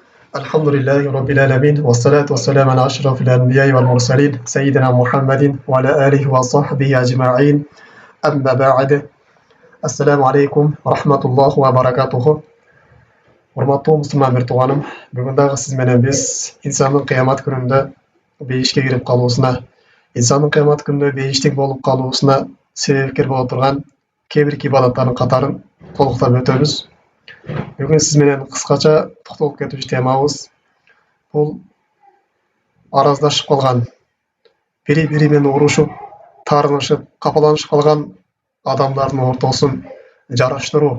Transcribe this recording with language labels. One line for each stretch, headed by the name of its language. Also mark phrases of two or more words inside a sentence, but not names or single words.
Arabic: الحمد لله رب العالمين والصلاة والسلام على أشرف الأنبياء والمرسلين سيدنا محمد وعلى آله وصحبه أجمعين أما بعد السلام عليكم ورحمة الله وبركاته.
Kyrgyz: Урматтуу мусулман бир тууганым, бүгүн дагы сиз менен биз инсандын кыямат күнүндө бейишке кирип калуусуна, инсандын кыямат күнүндө бейиштик болуп калуусуна себепкер боло турган кээ бир ибадаттардын катарын толуктап өтөбүз. Бүгүн сиз менен кыскача токтолуп кетүүчү темабыз бул араздашып калган, бири-бири менен урушуп, таарынышып, капаланышып калган адамдардын ортосун жараштыруу.